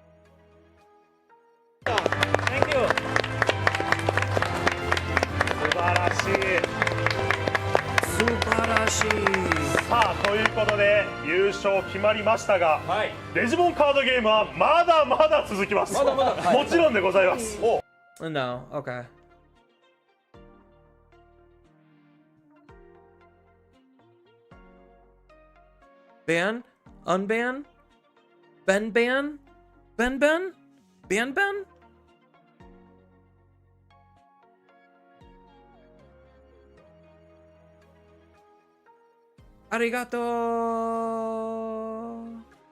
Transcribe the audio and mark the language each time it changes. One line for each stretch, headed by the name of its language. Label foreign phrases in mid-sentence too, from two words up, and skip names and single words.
English: Thank you. We got
Japanese: さあということで優勝決まりましたが、はい。デジモンカードゲームはまだまだ続きます。まだまだはいもちろんでございます。
English: No, okay. Ban? Unban? Ben ban? Ben ben? Ban ben?
Japanese: Arigato!